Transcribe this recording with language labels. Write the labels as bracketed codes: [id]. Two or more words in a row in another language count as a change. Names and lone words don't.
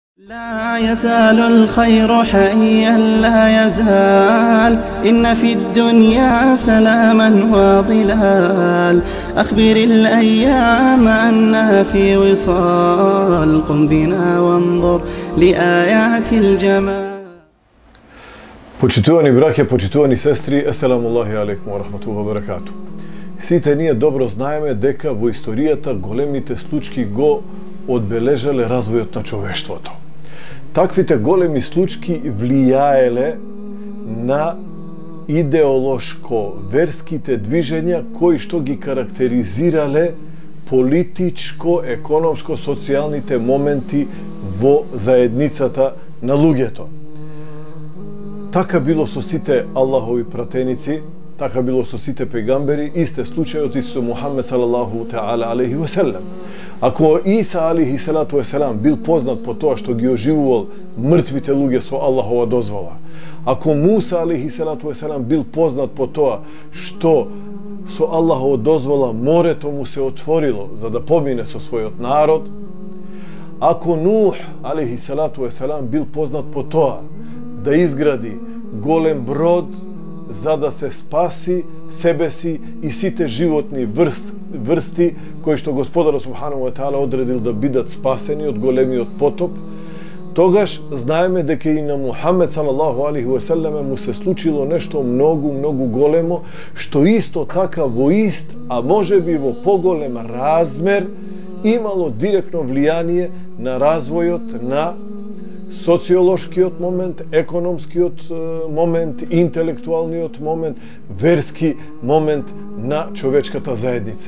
[ar] لا يزال الخير حيا لا يزال إن في الدنيا سلاما وظلال أخبر الأيام أنها في وصال قم بنا وانظر لآيات الجمال. [mk] Почитувани браќа, почитувани сестри, [ar] السلام عليكم ورحمة الله وبركاته. [mk] Сите ние добро знаеме дека во историјата големите случаи го одбележале развојот на човештвото. Таквите големи случаи влијаеле на идеолошко-верските движења кои што ги карактеризирале политичко, економско, социјалните моменти во заедницата на луѓето. Така било со сите Аллахови пратеници, така било со сите пегамбери, исте случајот и со Мухаммед [ar] صلى الله تعالى عليه وسلم. [mk] Ако Иса [ar] عليه الصلاة والسلام [mk] бил познат по тоа што ги оживувал мртвите луѓе со Аллахова дозвола, ако Муса [ar] عليه الصلاة والسلام [mk] бил познат по тоа што со Аллахова дозвола морето му се отворило за да помине со својот народ, ако Нух [ar] عليه الصلاة والسلام [mk] бил познат по тоа да изгради голем брод за да се спаси себе си и сите животни врсти кои што Господарот субханаху ва таала одредил да бидат спасени од големиот потоп, тогаш знаеме дека и на Мухаммед [ar] صلى الله عليه وسلم [mk] му се случило нешто многу големо, што исто така во ист, а можеби во поголем размер имало директно влијание на развојот на социолошкиот момент, економскиот момент, интелектуалниот момент, верски момент на човечката заедница.